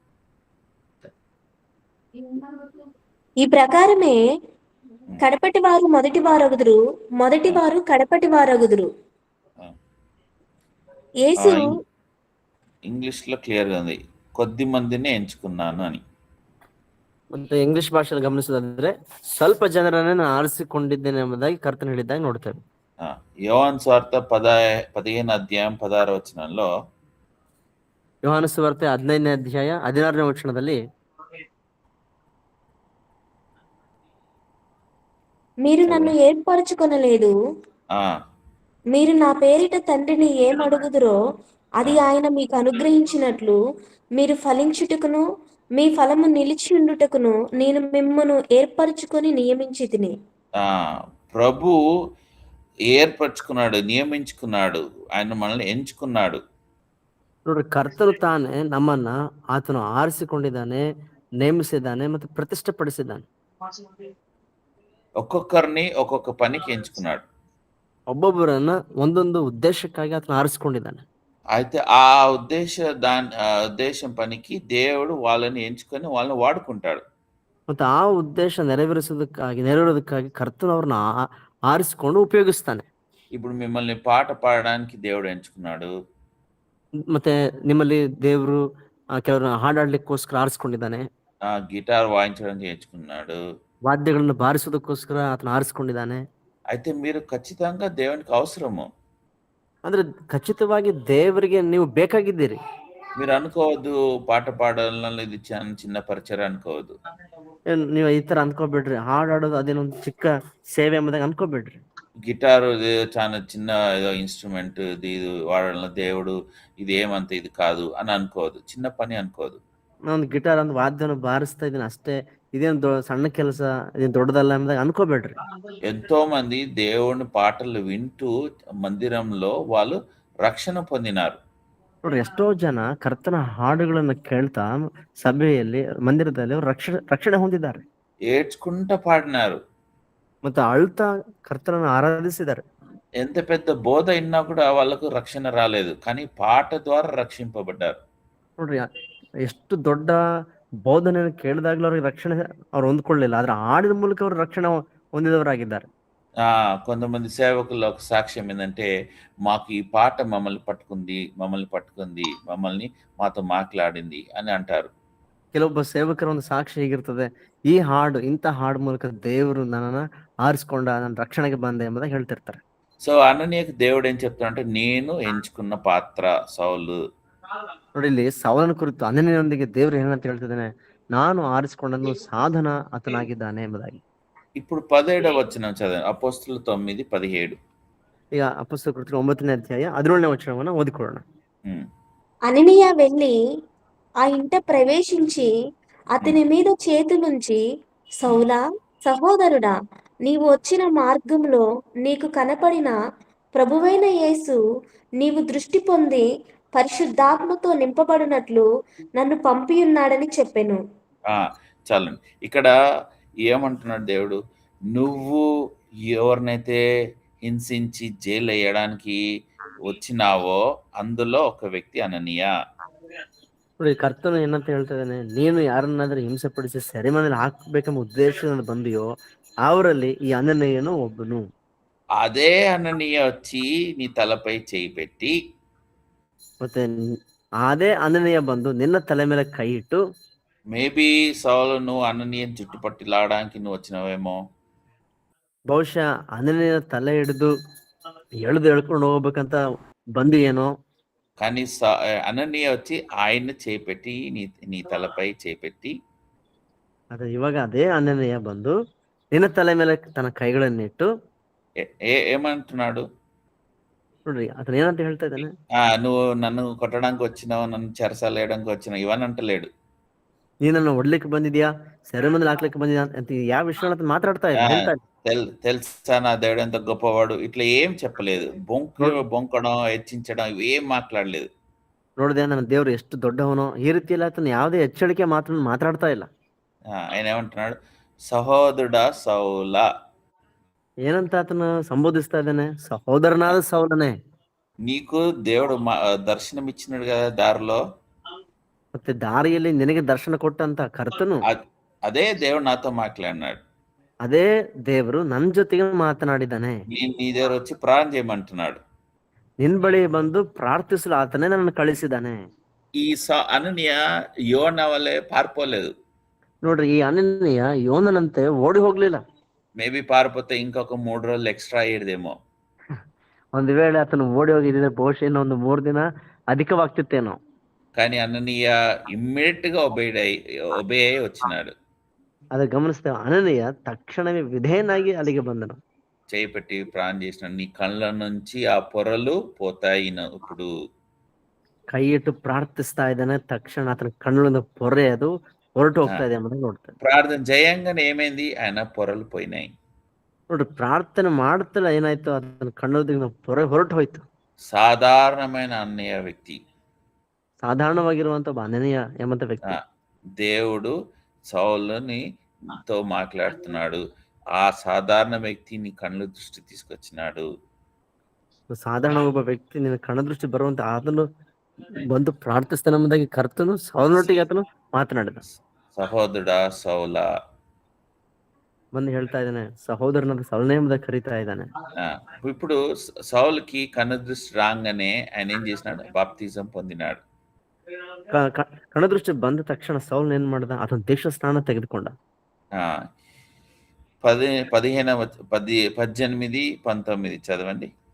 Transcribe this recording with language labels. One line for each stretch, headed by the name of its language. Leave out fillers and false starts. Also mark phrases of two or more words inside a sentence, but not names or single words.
Telugu: ఈ ప్రకారమే కడపటి వారు మొదటి వారగుదురు, మొదటి వారు కడపటి వారగుదురు. యేసు ఇంగ్లీష్ లో క్లియర్ గా ఉంది, కొద్ది మందిని ఎంచుకున్నాను అని.
Kannada: ಮತ್ತೆ ಇಂಗ್ಲಿಷ್ ಭಾಷೆಯಲ್ಲಿ ಗಮನಿಸೋದಾದ್ರೆ ಸ್ವಲ್ಪ ಜನರನ್ನೇ ನಾನು ಆರಿಸಿಕೊಂಡಿದ್ದೇನೆ ಎಂಬುದಾಗಿ ಕರ್ತನು ಹೇಳಿದ್ದಾಗಿ ನೋಡ್ತೇವೆ.
Telugu: యోహాను సువార్త 15వ అధ్యాయం 16వ వచనంలో,
Kannada: ಯೋಹಾನ ಸುವಾರ್ತೆ 15ನೇ ಅಧ್ಯಾಯ 16ನೇ ವಚನದಲ್ಲಿ,
Telugu: మీరు నన్ను ఏర్పరచుకొనలేదు, మీరు నా పేరిట తండ్రిని ఏం అడుగుదురో అది ఆయన మీకు అనుగ్రహించినట్లు మీరు ఫలించుటకును మీ ఫలము నిలిచి ఉండుటకును నేను మిమ్మును ఏర్పరచుకొని నియమించితిని. ప్రభు ఏర్పరచుకున్నాడు, నియమించుకున్నాడు, ఆయన మనల్ని ఎంచుకున్నాడు.
Kannada: ನೋಡ್ರಿ, ಕರ್ತನು ತಾನೇ ನಮ್ಮನ್ನ ಆತನು ಆರಿಸಿಕೊಂಡಿದ್ದಾನೆ, ನೇಮಿಸಿದ್ದಾನೆ ಮತ್ತು ಪ್ರತಿಷ್ಠೆಪಡಿಸಿದ್ದಾನೆ.
Telugu: ఒక్కొక్కరిని ఒక్కొక్క పనికి ఎంచుకున్నాడు.
Kannada: ಒಬ್ಬೊಬ್ಬರನ್ನ ಒಂದೊಂದು ಉದ್ದೇಶಕ್ಕಾಗಿ ಆತನು ಆರಿಸಿಕೊಂಡಿದ್ದಾನೆ.
Telugu: అయితే ఆ ఉద్దేశం పనికి దేవుడు వాళ్ళని ఎంచుకొని వాళ్ళని వాడుకుంటాడు.
Kannada: ಮತ್ತೆ ಆ ಉದ್ದೇಶ ನೆರವೇರೋದಕ್ಕಾಗಿ ಕರ್ತನು ಅವ್ರನ್ನ ಆರಿಸಿಕೊಂಡು ಉಪಯೋಗಿಸ್ತಾನೆ.
Telugu: ఇప్పుడు మిమ్మల్ని పాట పాడడానికి దేవుడు ఎంచుకున్నాడు.
Kannada: ಮತ್ತೆ ನಿಮ್ಮಲ್ಲಿ ದೇವರು ಕೆಲವರು ಹಾಡಾಡ್ಲಿಕ್ಕೋಸ್ಕರ ಆರಿಸ್ಕೊಂಡಿದ್ದಾನೆ.
Telugu: గిటార్ వాయించడానికి ఎంచుకున్నాడు.
Kannada: ವಾದ್ಯಗಳನ್ನು ಬಾರಿಸೋದಕ್ಕೋಸ್ಕರ ಆತನ ಆರಿಸ್ಕೊಂಡಿದ್ದಾನೆ.
Telugu: అయితే మీరు ఖచ్చితంగా దేవునికి అవసరము.
Kannada: ಅಂದ್ರೆ ಖಚಿತವಾಗಿ ದೇವರಿಗೆ ನೀವು ಬೇಕಾಗಿದ್ದೀರಿ.
Telugu: మీరు అనుకోవద్దు పాట పాడాలని ఇది చిన్న పరిచయం అనుకోవద్దు.
Kannada: ನೀವು ಈ ತರ ಅನ್ಕೋಬೇಡ್ರಿ, ಹಾಡಾಡೋದು ಅದೇನೊಂದು ಚಿಕ್ಕ ಸೇವೆ ಎಂಬುದಾಗಿ ಅನ್ಕೋಬೇಡ್ರಿ.
Telugu: గిటార్ చాలా చిన్న ఏదో ఇన్స్ట్రుమెంట్, ఇది వాడడంలో దేవుడు ఇది ఏమంత ఇది కాదు అని అనుకోవద్దు, చిన్న పని అనుకోవద్దు.
Kannada: ನಾನು ಗಿಟಾರ್ ಒಂದು ವಾದ್ಯವನ್ನು ಬಾರಿಸ್ತಾ ಇದ್ದೀನಿ ಅಷ್ಟೇ, ಇದೇನು ಸಣ್ಣ ಕೆಲಸ, ಇದೇನು ದೊಡ್ಡದಲ್ಲ ಎಂಬುದಾಗಿ ಅನ್ಕೋಬೇಡ್ರಿ.
Telugu: ఎంతో మంది దేవుని పాటలు వింటూ మందిరంలో వాళ్ళు రక్షణ పొందినారు.
Kannada: ನೋಡ್ರಿ, ಎಷ್ಟೋ ಜನ ಕರ್ತನ ಹಾಡುಗಳನ್ನ ಕೇಳ್ತಾ ಸಭೆಯಲ್ಲಿ ಮಂದಿರದಲ್ಲಿ ಅವ್ರು ರಕ್ಷಣೆ ಹೊಂದಿದ್ದಾರೆ.
Telugu: ఏడ్చుకుంటా పాడినారు.
Kannada: ಮತ್ತೆ ಅಳ್ತಾ ಕರ್ತನನ್ನು ಆರಾಧಿಸಿದ್ದಾರೆ.
Telugu: ఎంత పెద్ద బోధ ఇన్నా కూడా వాళ్ళకు రక్షణ రాలేదు, కానీ పాట ద్వారా రక్షింపబడ్డారు.
Kannada: ನೋಡ್ರಿ, ಎಷ್ಟು ದೊಡ್ಡ ಬೋಧನೆಯನ್ನು ಕೇಳಿದಾಗ್ಲೂ ಅವ್ರಿಗೆ ರಕ್ಷಣೆ ಅವ್ರು ಹೊಂದ್ಕೊಳ್ಳಿಲ್ಲ, ಆದ್ರೆ ಹಾಡಿನ ಮೂಲಕ ಅವ್ರು ರಕ್ಷಣೆ ಹೊಂದಿದವರಾಗಿದ್ದಾರೆ.
Telugu: కొంతమంది సేవకుల ఒక సాక్ష్యం ఏంటంటే, మాకు ఈ పాట మమ్మల్ని పట్టుకుంది, మాతో మాట్లాడింది అని అంటారు.
Kannada: ಕೆಲವೊಬ್ಬ ಸೇವಕರ ಒಂದು ಸಾಕ್ಷಿ ಹೀಗಿರ್ತದೆ, ಈ ಇಂಥ ಹಾಡು ಮೂಲಕ ದೇವರು ನನ್ನನ್ನ ಆರಿಸ್ಕೊಂಡ, ನನ್ನ ರಕ್ಷಣೆಗೆ ಬಂದೆ ಎಂಬುದಾಗಿ ಹೇಳ್ತಿರ್ತಾರೆ.
Telugu: సో అననీయకు దేవుడు ఏం చెప్తాడంటే, నేను ఎంచుకున్న పాత్ర సౌలు.
Kannada: ನೋಡಿ, ಇಲ್ಲಿ ಸೌಲನ ಕುರಿತು ಅನನೀಯನೊಂದಿಗೆ ದೇವರು ಏನಂತ ಹೇಳ್ತಿದ್ದಾನೆ, ನಾನು ಆರಿಸಿಕೊಂಡನು ಸಾಧನ ಆತನಾಗಿದ್ದಾನೆ ಎಂಬುದಾಗಿ.
Telugu: ఇప్పుడు 17వ వచనం చదవండి. అపోస్తలుల 9:17.
Kannada: ಈಗ ಅಪೊಸ್ತಲರ ಕೃತ್ಯ 9ನೇ ಅಧ್ಯಾಯ 17ನೇ ವಚನವನ್ನು ಓದಿಕೊಳ್ಳೋಣ.
Telugu: అననీయ వెళ్ళి ఆ ఇంట ప్రవేశించి అతని మీద చేతులుంచి, సౌలా, సహోదరుడా, నీవు వచ్చిన మార్గంలో నీకు కనపడిన ప్రభువైన యేసు నీవు దృష్టి పొంది పరిశుద్ధాత్మతో నింపబడినట్లు నన్ను పంపియున్నాడని చెప్పెను. చాలండి. ఇక్కడ ఏమంటున్నాడు దేవుడు, నువ్వు ఎవరినైతే హింసించి జైలు వేయడానికి వచ్చినావో అందులో ఒక వ్యక్తి అననీయ.
Kannada: ನೋಡಿ, ಕರ್ತನು ಏನಂತ ಹೇಳ್ತಾ ಇದ್ದಾನೆ, ನೀನು ಯಾರನ್ನಾದ್ರೂ ಹಿಂಸೆ ಪಡಿಸಿ ಸೆರೆಮನೆಯಲ್ಲಿ ಹಾಕ್ಬೇಕೆಂಬ ಉದ್ದೇಶದಿಂದ ಬಂದಿಯೋ ಅವರಲ್ಲಿ ಈ ಅನನೀಯನು ಒಬ್ಬನು.
Telugu: అదే అననీయ వచ్చి నీ తలపై చేయి పెట్టి,
Kannada: ಮತ್ತೆ ಅದೇ ಅನನೀಯ ಬಂದು ನಿನ್ನ ತಲೆ ಮೇಲೆ ಕೈ ಇಟ್ಟು,
Telugu: మేబీ సౌలు నువ్వు అననీయ జుట్టుపట్టి లాడడానికి నువ్వు వచ్చినవేమో.
Kannada: ಬಹುಶಃ ಅನನೀಯನ ತಲೆ ಹಿಡಿದು ಎಳ್ಕೊಂಡು ಹೋಗ್ಬೇಕಂತ ಬಂದು ಏನೋ.
Telugu: కానీ అననీయ వచ్చి ఆయన్ని చేపెట్టి నీ తలపై చేపెట్టి,
Kannada: ಅದೇ ಇವಾಗ ಅದೇ ಅನನೀಯ ಬಂದು ನಿನ್ನ ತಲೆ ಮೇಲೆ ತನ್ನ ಕೈಗಳನ್ನಿಟ್ಟು
Telugu: ఏమంటున్నాడు
Kannada: ನೋಡ್ರಿ, ಅతను ಏನಂತ ಹೇಳ್ತಾ ಇದ್ದಾನೆ,
Telugu: నువ్వు నన్ను కొట్టడానికి వచ్చినావు, నన్ను చెరసాల వేయడానికి వచ్చినావు, ఇవన్నీ అంటలేడు.
Kannada: ನೀನನ್ನು ಹೊಡ್ಲಿಕ್ಕೆ ಬಂದಿದ್ಯಾ, ಸೆರೆಮನೆಯಲ್ಲಿ ಹಾಕ್ಲಿಕ್ಕೆ ಬಂದಿದ್ಯಾ ಅಂತ ಯಾವ ವಿಷಯ ಮಾತಾಡ್ತಾ ಇಲ್ಲ.
Telugu: తెలుసా నా దేవుడు ఎంత గొప్పవాడు, ఇట్లా ఏం చెప్పలేదు. బొంకడం, హెచ్చించడం ఇవేం మాట్లాడలేదు.
Kannada: ನೋಡಿದೆ ನನ್ನ ದೇವ್ರು ಎಷ್ಟು ದೊಡ್ಡವನೋ, ಈ ರೀತಿಯಲ್ಲಿ ಆತನ ಯಾವುದೇ ಎಚ್ಚರಿಕೆ ಮಾತಾಡ್ತಾ ಇಲ್ಲ.
Telugu: ఆయన ఏమంటున్నాడు, సహోదరుడా సౌల.
Kannada: ಏನಂತ ಆತನ ಸಂಬೋಧಿಸ್ತಾ ಇದ್ದಾನೆ, ಸಹೋದರನಾದ ಸೌಲನೇ.
Telugu: నీకు దేవుడు దర్శనం ఇచ్చినాడు కదా దారిలో,
Kannada: ಮತ್ತೆ ದಾರಿಯಲ್ಲಿ ನಿನಗೆ ದರ್ಶನ ಕೊಟ್ಟಂತ ಕರ್ತನು,
Telugu: అదే దేవుడు నాతో మాట్లాడినాడు.
Kannada: ಅದೇ ದೇವರು ನನ್ನ ಜೊತೆಗೆ ಮಾತನಾಡಿದ್ದಾನೆ.
Telugu: నీ దగ్గర వచ్చి ప్రార్థన చేయమంటున్నాడు.
Kannada: ನಿನ್ ಬಳಿ ಬಂದು ಪ್ರಾರ್ಥಿಸಲು ಆತನೇ ನನ್ನನ್ನು ಕಳಿಸಿದ್ದಾನೆ.
Telugu: ఈ అననీయ యోన వల్లే పారిపోలేదు.
Kannada: ನೋಡ್ರಿ, ಈ ಅನನೀಯ ಯೋನನಂತೆ ಓಡಿ ಹೋಗ್ಲಿಲ್ಲ.
Telugu: మేబీ పారిపోతే ఇంకొక 3 రోజులు ఎక్స్ట్రా అయ్యేదేమో.
Kannada: ಒಂದು ವೇಳೆ ಆತನು ಓಡಿ ಹೋಗಿದ್ರೆ ಬಹುಶಃ ಇನ್ನೊಂದು 3 ದಿನ ಅಧಿಕವಾಗ್ತಿತ್ತೇನೋ.
Telugu: కానీ అననీయ ఇమ్మీడియట్ గా ఒబే అయి వచ్చినాడు.
Kannada: ಅದು ಗಮನಿಸ್ತೇವೆ, ಅನನೀಯ ತಕ್ಷಣವೇ ವಿಧೇಯನಾಗಿ ಅಲ್ಲಿಗೆ ಬಂದನು.
Telugu: చేయి పెట్టి ప్రార్థన చేసినాడు, నీ కళ్ళ నుంచి ఆ పొరలు పోతాయి. ఇప్పుడు
Kannada: ಕೈ ಇಟ್ಟು ಪ್ರಾರ್ಥಿಸ್ತಾ ಇದ್ದಾನೆ, ತಕ್ಷಣ ಆತನ ಕಣ್ಣಿಂದ ಪೊರೆ ಅದು ಹೊರಟು ಹೋಗ್ತಾ ಇದೆ ಅನ್ನೋದನ್ನ ನೋಡ್ತಾನೆ.
Telugu: ప్రార్థన చేయంగానే ఏమైంది, ఆయన పొరలు పోయినాయి.
Kannada: ನೋಡ್ರಿ, ಪ್ರಾರ್ಥನೆ ಮಾಡ್ತಲ್ಲ ಏನಾಯ್ತು, ಆತನ ಕಣ್ಣುದಿಂದ ಪೊರೆ ಹೊರಟು ಹೋಯ್ತು.
Telugu: సాధారణమైన అన్నయ్య వ్యక్తి,
Kannada: ಸಾಧಾರಣವಾಗಿರುವಂತ ಅನನೀಯ ಎಂಬಂತ ವ್ಯಕ್ತಿ,
Telugu: దేవుడు సౌలునితో మాట్లాడుతున్నాడు. ఆ సాధారణ వ్యక్తి నీ కళ్ళు దృష్టి తీసుకొచ్చినాడు.
Kannada: ಸಾಧಾರಣ ಒಬ್ಬ ವ್ಯಕ್ತಿ ನಿನ್ನ ಕಣ್ಣ ದೃಷ್ಟಿ ಬರುವಂತ ಆತನು ಬಂದು ಪ್ರಾರ್ಥಿಸ್ತಾನೆಂಬುದಾಗಿ ಕರ್ತನು ಸೌಲನೊಟ್ಟಿಗೆ ಆತನು ಮಾತನಾಡಿದ.
Telugu: సహోదరుడా సౌల,
Kannada: ಬಂದು ಹೇಳ್ತಾ ಇದ್ದಾನೆ, ಸಹೋದರನ ಸೌಲನೇ ಎಂಬುದಾಗಿ ಕರೀತಾ ಇದ್ದಾನೆ.
Telugu: ఇప్పుడు సౌలుకి కనుదృష్టి రాగానే ఆయన ఏం చేసినాడు? బాప్తిజం పొందినాడు.
Kannada: కనుదృష్టి ಬಂದ ತಕ್ಷಣ ಸೌಲ್ ಏನ್ ಮಾಡ್ದ? ಆತನ ದೀಕ್ಷಾ ಸ್ನಾನ ತೆಗೆದುಕೊಂಡ.
Telugu: 18-19 చదవండి.